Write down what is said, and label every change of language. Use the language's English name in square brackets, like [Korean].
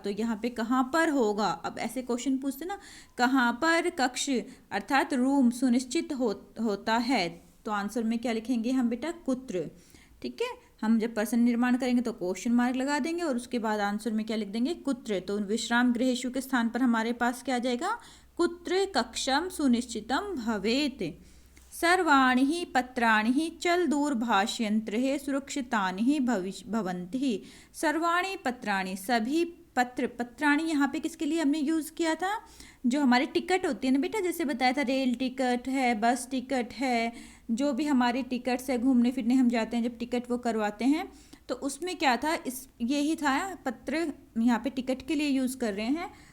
[Hindi] तो यहाँ पे कहाँ पर होगा? अब ऐसे क्वेश्चन पूछते ना, कहाँ पर कक्ष अर्थात रूम सुनिश्चित होता है, तो आंसर में क्या लिखेंगे हम बेटा? कुत्र, ठीक है। हम जब पर्सन निर्माण करेंगे तो क्वेश्चन मार्क लगा देंगे और उसके बाद आंसर में क्या लिख देंगे? कुत्र। तो विश्राम गृहेषु के स्थान पर हमारे पास क्या आ जाएगा? [Sanskrit] कुत्र कक्षम सुनिश्चितम भवेत्। सर्वाणि पत्राणि चल दूरभाषयंत्रे सुरक्षितानि भवन्ति। सर्वाणि पत्राणि, [Hindi] सभी पत्र, पत्राणि यहाँ पे किसके लिए हमने यूज़ किया था? जो हमारे टिकट होती है ना बेटा, जैसे बताया था रेल टिकट है, बस टिकट है, जो भी हमारे टिकट्स है, घूमने फिरने हम जाते हैं जब टिकट वो करवाते हैं, तो उसमें क्या था? यही था पत्र, यहाँ पे टिकट के लिए यूज़ कर रहे हैं।